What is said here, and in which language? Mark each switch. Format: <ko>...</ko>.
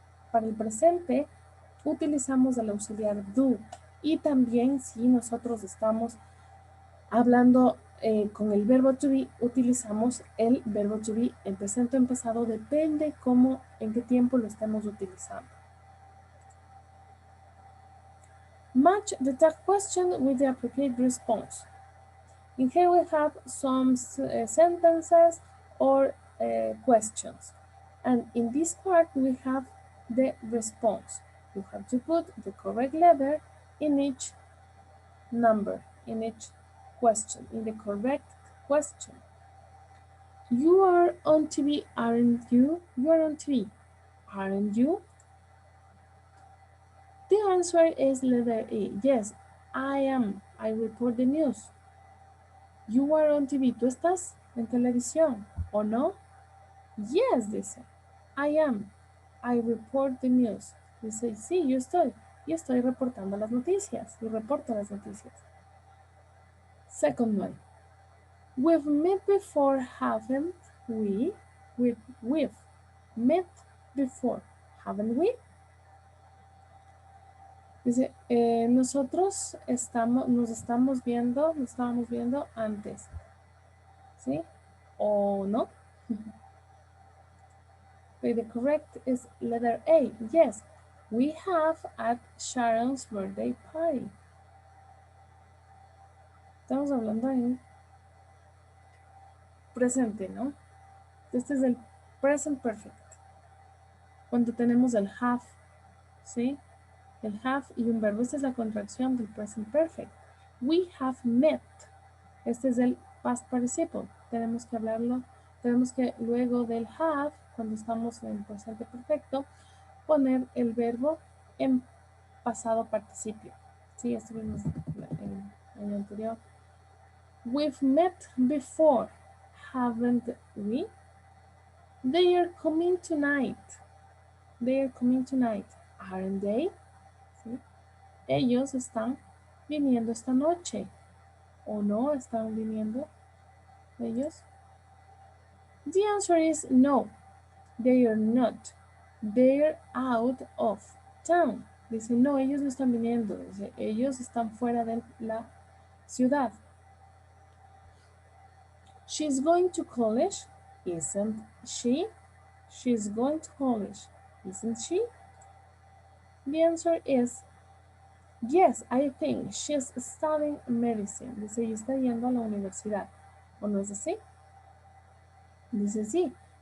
<es>Para el presente utilizamos el auxiliar do. Y también si nosotros estamos hablando con el verbo to be, utilizamos el verbo to be en presente o en pasado, depende cómo, en qué tiempo lo estemos utilizando.</es> <en>Match the tag question with the appropriate response. And here we have some sentences or questions. And in this part, we have the response. You have to put the correct letter in each number, in each question, in the correct question. You are on TV, aren't you? You are on TV, aren't you? The answer is letter E. Yes, I am. I report the news. You are on TV.</en> <es>¿Tú estás en televisión o no?</es> <en>Yes,</en> <es>dice.</es> <en>I am. I report the news.</en> <es>Dice, sí, yo estoy. Y estoy reportando las noticias. Y reporto las noticias.</es> <en>Second one. We've met before, haven't we? We've met before, haven't we?</en> <es>Dice, nosotros nos estábamos viendo antes. ¿Sí? ¿O no?</es> <en>Okay, the correct is letter A. Yes, we have at Sharon's birthday party.</en> <es>Estamos hablando en presente, ¿no? Este es el present perfect. Cuando tenemos el have, ¿sí? el have y un verbo. Esta es la contracción del present perfect.</es> <en>We have met.</en> <es>Este es el past participle. Tenemos que hablarlo, tenemos que luego del have, cuando estamos en presente perfecto, poner el verbo en pasado participio. Sí, esto vimos en el anterior.</es> <en>We've met before, haven't we? They are coming tonight. They are coming tonight, aren't they?</en> <es>¿Sí? Ellos están viniendo esta noche. ¿O no están viniendo ellos?</es> <en>The answer is no. They are not. They're out of town.</en> <es>Dice, no, ellos no están viniendo. Dice, ellos están fuera de la ciudad.</es> <en>She's going to college, isn't she? She's going to college, isn't she? The answer is yes, I think she's studying medicine.</en> <es>Dice, ella está yendo a la universidad. ¿O no es así? Dice, sí.</es>